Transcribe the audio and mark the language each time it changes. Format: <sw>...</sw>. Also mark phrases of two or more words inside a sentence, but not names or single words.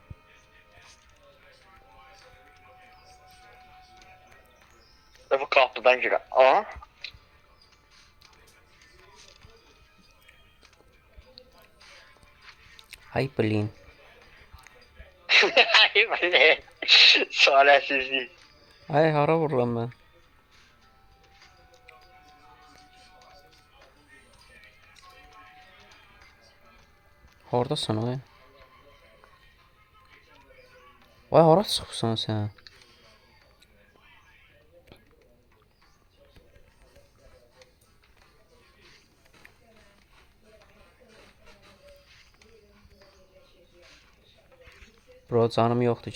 <tr>Bu kapıdan girer. Aha.</tr> <az>Ay blin.</az> <tr>Ay böyle. Çaresizlik.</tr> <az>Ay hara vururam mən. Hardasan ay? Ay hara çıxırsan sən? Bro canım yoxdur.</az>